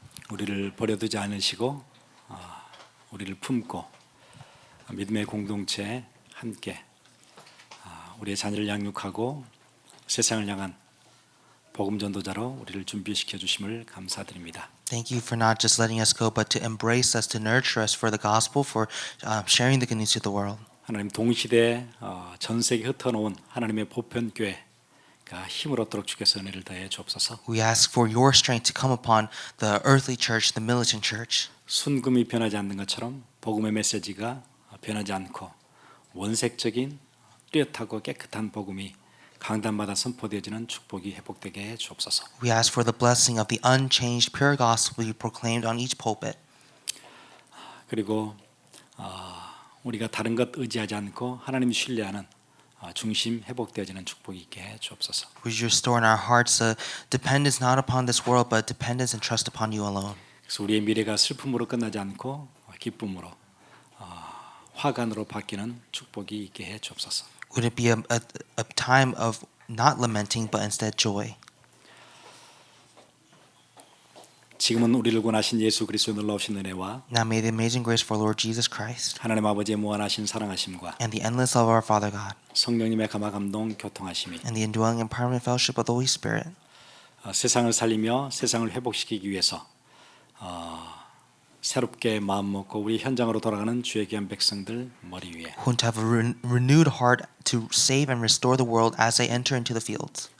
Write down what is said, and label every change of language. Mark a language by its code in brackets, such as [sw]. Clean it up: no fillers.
[ko] 우리를 버려두지 않으시고 우리를 품고 믿음의 공동체에 함께 우리의 자녀를 양육하고 세상을 향한 복음 전도자로 우리를 준비시켜 주심을 감사드립니다. [en] Thank you for not just letting us go, but to embrace us, to nurture us for the gospel, for sharing the good news to the world. [ko] 하나님 동시대에 전 세계 흩어놓은 하나님의 보편 교회가 힘을 얻도록 주께서 은혜를 더해 주옵소서. [en] We ask for your strength to come upon the earthly church, the militant church. [ko] 순금이 변하지 않는 것처럼 복음의 메시지가 변하지 않고 원색적인 뚜렷하고 깨끗한 복음이 강단마다 선포되어지는 축복이 회복되게 해 주옵소서. [en] We ask for the blessing of the unchanged, pure gospel you proclaimed on each pulpit. [ko] 그리고 우리가 다른 것 의지하지 않고 하나님 신뢰하는 중심 회복되어지는 축복이 있게 해 주옵소서. [en] Would you restore in our hearts a dependence not upon this world, but dependence and trust upon you alone? [ko] 그래서 우리의 미래가 슬픔으로 끝나지 않고 기쁨으로 화관으로 바뀌는 축복이 있게 해 주옵소서. [en] Would it be a time of not lamenting, but instead joy? [ko] 지금은 우리를 구원하신 예수 그리스도의 놀라우신 은혜와 [en] Now may the amazing grace for Lord Jesus Christ [ko] 하나님 아버지의 무한하신 사랑하심과 [en] and the endless love of our Father God [ko] 성령님의 감화 감동 교통하심이 [en] and the indwelling and permanent fellowship of the Holy Spirit [ko] 세상을 살리며 세상을 회복시키기 위해서 새롭게 마음 먹고 우리 현장으로 돌아가는 주의 귀한 백성들 머리 위에 [en] who to have a renewed heart to save and restore the world as they enter into the fields.